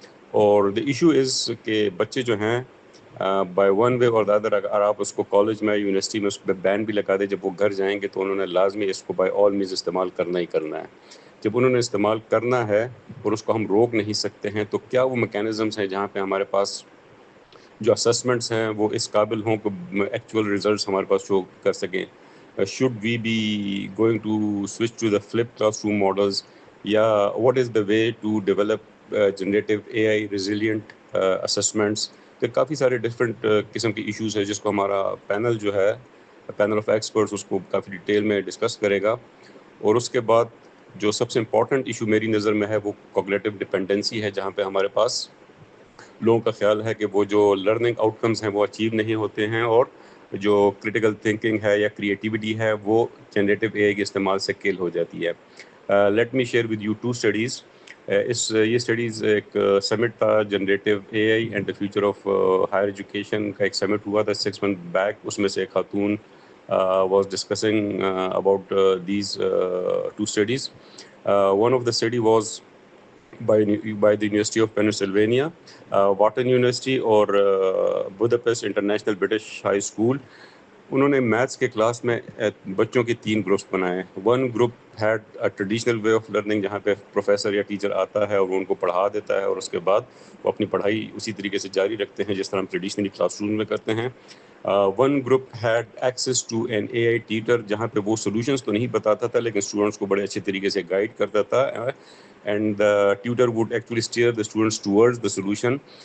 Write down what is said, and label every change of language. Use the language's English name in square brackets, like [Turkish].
[English] اور the issue is [Urdu] کہ بچے جو ہیں [English] by one way اور the other, [Urdu] اگر آپ اس کو کالج میں یونیورسٹی میں اس پہ بین بھی لگا دیں, جب وہ گھر جائیں گے تو انہوں نے لازمی اس کو [English] by all means [Urdu] استعمال کرنا ہی کرنا ہے. جب انہوں نے استعمال کرنا ہے اور اس کو ہم روک نہیں سکتے ہیں, تو کیا وہ میکینزمس ہیں جہاں پہ ہمارے پاس جو اسسمنٹس ہیں وہ اس قابل ہوں کہ ایکچوئل ریزلٹس ہمارے پاس شو کر سکیں. [English] Should we be going to switch to the flip class room models, یا what is the way to develop generative A I resilient assessments. [Urdu] تو کافی سارے ڈفرینٹ قسم کے ایشوز ہیں جس کو ہمارا پینل جو ہے, پینل آف ایکسپرٹس, اس کو کافی ڈیٹیل میں ڈسکس کرے گا. اور اس کے بعد جو سب سے امپورٹنٹ ایشو میری نظر میں ہے وہ کوگنیٹو ڈپینڈنسی ہے, جہاں پہ ہمارے پاس لوگوں کا خیال ہے کہ وہ جو لرننگ آؤٹ کمز ہیں وہ اچیو نہیں ہوتے ہیں, اور جو کریٹیکل تھنکنگ ہے یا کریٹیوٹی ہے وہ جنریٹیو اے آئی کے استعمال سے کل ہو جاتی ہے. [English] Let me share with you 2 studies. [Urdu] یہ اسٹڈیز ایک سمٹ تھا, [English] generative A I and the future of higher education [Urdu] کا ایک سمٹ ہوا تھا [English] 6 months بیک. [Urdu] اس میں سے ایک خاتون [English] was discussing about these 2 studies. One of the study was by the University of Pennsylvania, Wharton University اور Budapest International British High School. [Urdu] انہوں نے میتھس کے کلاس میں بچوں کے 3 گروپس بنائے. [English] one group had a traditional way of learning, [Urdu] جہاں پہ پروفیسر یا ٹیچر آتا ہے اور وہ ان کو پڑھا دیتا ہے, اور اس کے بعد وہ اپنی پڑھائی اسی طریقے سے جاری رکھتے ہیں جس طرح ہم ٹریڈیشنلی کلاس روم میں کرتے ہیں. [English] one group had access to an A I teacher, [Urdu] جہاں پہ وہ سولوشنس تو نہیں بتاتا تھا لیکن اسٹوڈنٹس کو بڑے اچھے طریقے سے گائڈ کرتا تھا, [English] And the tutor would actually steer the students towards the solution.